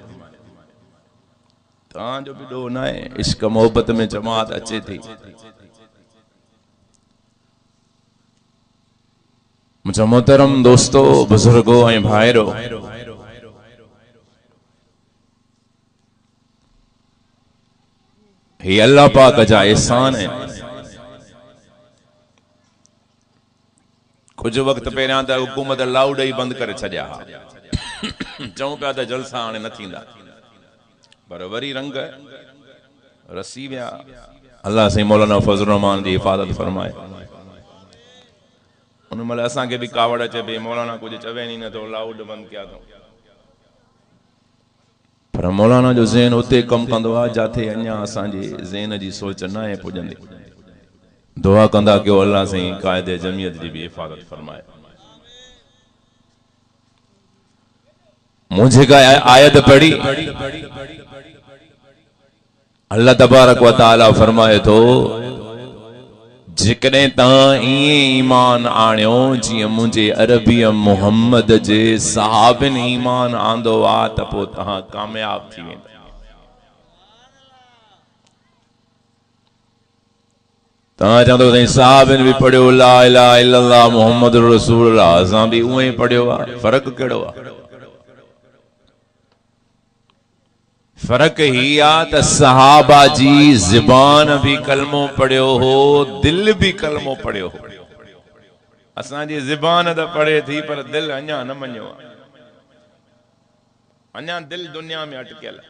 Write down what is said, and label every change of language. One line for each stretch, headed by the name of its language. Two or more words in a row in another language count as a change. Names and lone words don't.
Sindhi: तव्हांजो बि ॾोह न आहे, इश्क मोहबत में जमात अचे थी। मुझा मोहतरम दोस्तों, बुजुर्गो ऐं भाइरो, ही अल्लाह पाक जा एहसान है। कुछ वक्त पहिरियां त हुकूमत लाउड ही बंद करे छॾिया, चऊं पिया त जलसा हाणे न थींदा, पर वरी रंग रसी विया। अल्लाह साईं मौलाना फज़लुर रहमान जी हिफ़ाज़त फरमाए। उन महिल असांखे बि कावड़ अचे पई, मौलाना कुछ चवे नहीं नथो, लाउड बंद कया अथऊं। पर मौलाना जो ज़हन उते कम कंदो आहे जाते अञा असांजे ज़हन जी सोच न आहे पुॼंदी। दुआ कंदा कयो अल्लाह साईं क़ाइदे जमियत जी भी हिफ़ाज़त फरमाए। मुझे का आयत पढ़ी, अल्लाह तबारक व तआला फरमाए तो जेकॾहिं तव्हां ईअं ईमान आणियो जीअं मुंहिंजे अरबी मुहम्मद जे सहाबिन ईमान आंदो आहे त पोइ तव्हां कामयाब थी वेंदा। तव्हां चवंदो साईं सहाबिन बि पढ़ियो
Arabic: لا إله إلا الله محمد رسول الله,
Sindhi: असां बि उहे ई पढ़ियो आहे, फ़र्क़ु कहिड़ो आहे? फर्क ही आ त सहाबा जी ज़बान भी कलमो पढ़ियो हो, दिल भी कलमो पढ़ियो हो। असांजी ज़बान त पढ़े थी पर दिल अञा न मञियो आहे, अञा दिल दुनिया में अटकियल।